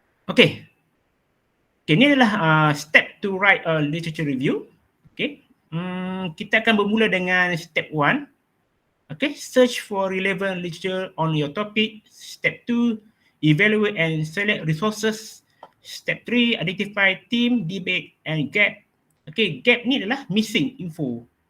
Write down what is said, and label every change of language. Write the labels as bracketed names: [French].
[English] Okay, [Malay] ini adalah [English] step to write a literature review. [Malay] Okay, kita akan bermula dengan step 1. [English] Okay, search for relevant literature on your topic. Step 2, evaluate and select resources. Step 3, identify theme, debate and gap. [Malay] Okay, gap ni adalah [English] missing info.